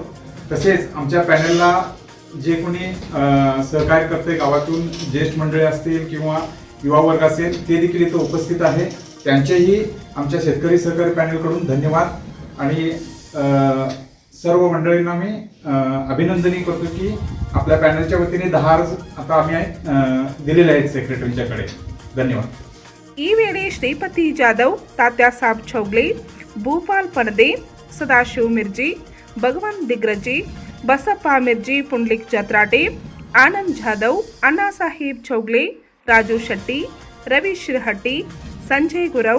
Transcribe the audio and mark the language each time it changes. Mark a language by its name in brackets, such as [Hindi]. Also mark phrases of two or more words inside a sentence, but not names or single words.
[Marathi] तसेच आमच्या पॅनलला जे कोणी सहकार्य करते गावातून ज्येष्ठ मंडळी असतील किंवा युवा वर्ग असेल ते देखील इथं उपस्थित आहे. त्यांचेही आमच्या शेतकरी सहकारी पॅनलकडून धन्यवाद आणि सर्व मंडळींना मी अभिनंदनही करतो की आपल्या पॅनलच्या वतीने 10 अर्ज आता आम्ही दिलेले आहेत सेक्रेटरींच्याकडे. धन्यवाद. [Kannada] ಈ ವೇಳೆ ಶ್ರೀಪತಿ ಜಾಧವ್, ತಾತ್ಯಾಸಾಬ್ ಚೌಗ್ಲೆ, ಭೂಪಾಲ್ ಪಣದೆ, ಸದಾಶಿವ್ ಮಿರ್ಜಿ, ಭಗವಾನ್ ದಿಗ್ರಜಿ, ಬಸಪ್ಪ ಮಿರ್ಜಿ, ಪುಂಡ್ಲಿಕ್ ಜತ್ರಾಟೆ, ಆನಂದ್ ಜಾಧವ್, ಅಣ್ಣಾ ಸಾಹೇಬ್ ಚೌಗ್ಲೆ, ರಾಜು ಶೆಟ್ಟಿ, ರವಿ ಶಿರಹಟ್ಟಿ, ಸಂಜಯ್ ಗುರವ್,